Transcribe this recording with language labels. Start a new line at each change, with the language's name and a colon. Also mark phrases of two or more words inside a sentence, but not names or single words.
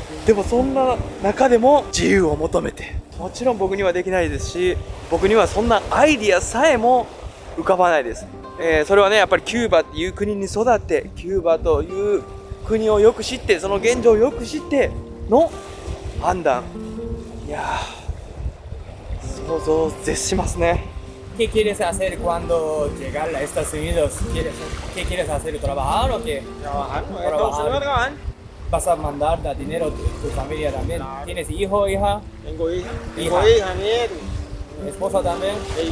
Japanese: でもそんな中でも自由を求めてもちろん僕にはできないですし僕にはそんなアイディアさえも浮かばないです、それはねやっぱりキューバっていう国に育ってキューバという国をよく知ってその現状をよく知っての判断いやー想像を絶しますね。
Spanish: ¿Qué quieres hacer cuando llegar a Estados Unidos? ¿Qué quieres hacer? ¿Trabajar o qué? Trabajar, ¿no? Trabajar. Estados Unidos a trabajar. ¿Vas a mandar dinero a tu familia también? Claro. ¿Tienes hijo, hija? Tengo hija, Hija. nieto. ¿Esposa también? Sí.